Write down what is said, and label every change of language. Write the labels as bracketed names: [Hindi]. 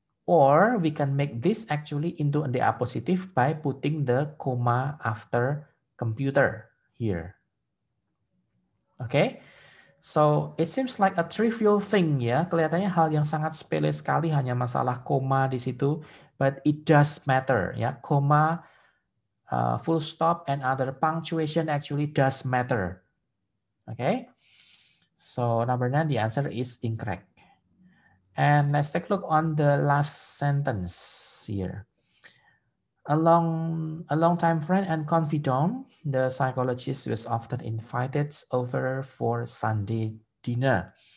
[English] Or we can make this actually into the positive by putting the comma after computer here. Okay? So it seems like a trivial thing ya. [Indonesian] Kelihatannya hal yang sangat sepele sekali, hanya masalah koma di situ, [English] but it does matter [Indonesian] ya. [English] Koma, full stop and other punctuation actually does matter. Okay? So number 9, the answer is incorrect. And let's take a look on the last sentence here. A long time friend and confidant, the psychologist was often invited over for Sunday dinner.